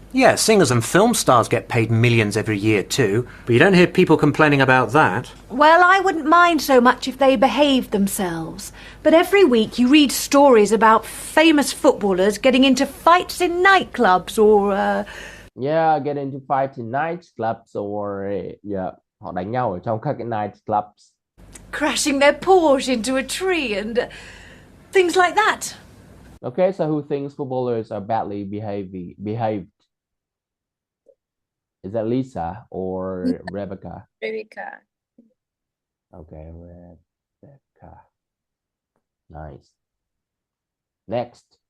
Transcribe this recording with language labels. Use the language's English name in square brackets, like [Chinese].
[English] Yeah, singers and film stars get paid millions every year too, but you don't hear people complaining about that. Well, I wouldn't mind so much if they behaved themselves. But every week you read stories about famous footballers getting into fights in nightclubs or... Yeah, get into fights in nightclubs or... [Vietnamese] Yeah, họ đánh nhau ở trong các cái nightclubs. [English] crashing their Porsche into a tree and things like that. Okay, so who thinks footballers are badly behaved? Is that Lisa or Rebecca? Rebecca. Okay, Rebecca. Nice. Next.